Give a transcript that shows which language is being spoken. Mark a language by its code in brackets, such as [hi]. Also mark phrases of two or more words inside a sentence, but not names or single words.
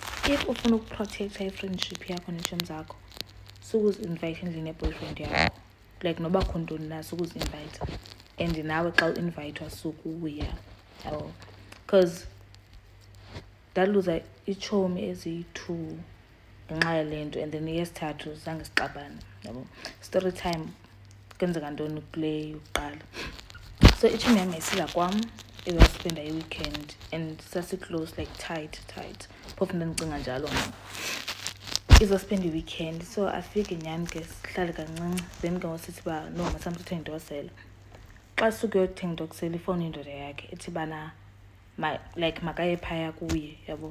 [xh] if ufuna ukuprotecta i-friendship yakho neetshomi zakho, sukuzi-invite endlini ye-boyfriend yakho, like noba kho ntoni na sukuzi-invite, and nawe xa u-invayithwa sukuya yabo. Because ndaluza iitshomi eziyi-2 ngenxa yale nto, [en] and then [xh] eyesithathu zange sixabane yabo. [en] Story time, [xh] kwenzeka ntoni kule yokuqala. So itshomi yam yayisiza kwam izaspenda i-weekend, and sasi-close [en] like tight [xh] phofu ndandicinga njalo mna. Izospenda i-weekend, so afike nyhani ke sihlale kancinci, then ke ngosithi uba no masam sithenga into yosela. Xa sukuyothenga into yokusela ifowuni indoda yakhe ithi bana like makaye phaya kuye yabo.